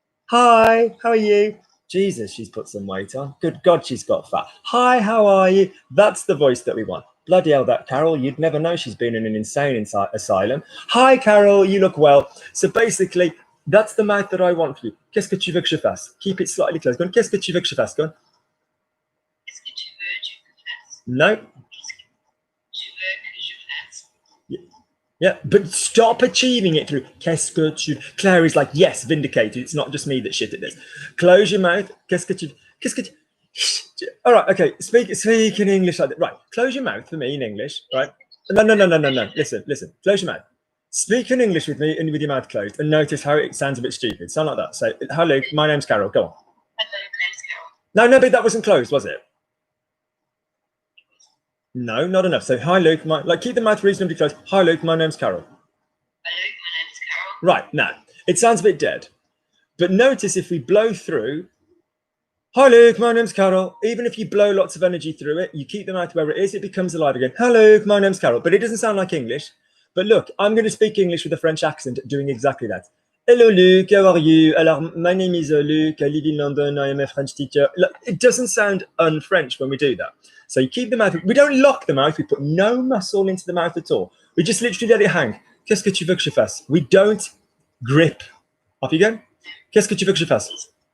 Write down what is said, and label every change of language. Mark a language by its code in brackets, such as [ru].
[en] Hi, how are you? Jesus, she's put some weight on. Good God, she's got fat. Hi, how are you? That's the voice that we want. Bloody hell, that Carol, you'd never know she's been in an insane asylum. Hi, Carol, you look well. So basically, that's the mouth that I want for you. [fr] Qu'est-ce que tu veux que je fasse? [en] Keep it slightly close. Go on. [fr] Qu'est-ce que tu veux que je fasse? [en] Go on. [fr] Qu'est-ce que tu veux que je fasse? [en] No. [fr] Qu'est-ce que tu veux que je fasse? [en] Yeah, but stop achieving it through [fr] qu'est-ce que tu. [en] Claire is like, yes, vindicated. It's not just me that shit at this. Close your mouth. [fr] Qu'est-ce que tu. Qu'est-ce que tu. [en] All right, okay. Speak in English like that. Right, close your mouth for me in English. Right? No. Listen. Close your mouth. Speak in English with me and with your mouth closed, and notice how it sounds a bit stupid. Sound like that. So, hello, my name's Carol. Go on. Hello, my name's Carol. No, but that wasn't closed, was it? No, not enough. So, hi, Luke. Keep the mouth reasonably closed. Hi, Luke. My name's Carol. Hello, my name's Carol. Right, now, it sounds a bit dead. But notice if we blow through, hi, Luke, my name's Carol. Even if you blow lots of energy through it, you keep the mouth where it is, it becomes alive again. Hi, Luke, my name's Carol. But it doesn't sound like English. But look, I'm going to speak English with a French accent doing exactly that. Hello, Luke, how are you? [fr] Alors, [en] my name is Luke. I live in London. I am a French teacher. Look, it doesn't sound un-French when we do that. So you keep the mouth. We don't lock the mouth. We put no muscle into the mouth at all. We just literally let it hang. [fr] Qu'est-ce que tu veux que je fasse? [en] We don't grip. Off you go. [fr] Qu'est-ce que tu veux que je fasse?